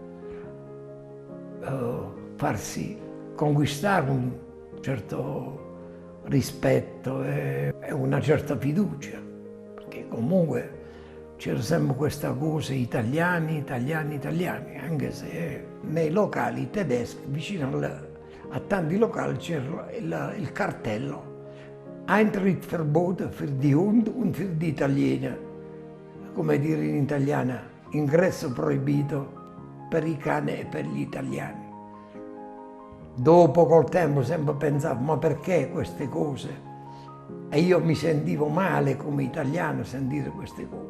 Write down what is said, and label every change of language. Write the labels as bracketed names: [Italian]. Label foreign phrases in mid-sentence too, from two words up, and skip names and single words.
[Italian] farsi conquistare un certo rispetto e una certa fiducia, perché comunque c'era sempre questa cosa italiani, italiani, italiani, anche se nei locali tedeschi, vicino a tanti locali c'era il cartello [German] Eintritt verboten für die Hunde und für die Italiener, [Italian] come dire in italiano, ingresso proibito per i cani e per gli italiani. Dopo col tempo sempre pensavo, ma perché queste cose? E io mi sentivo male come italiano a sentire queste cose.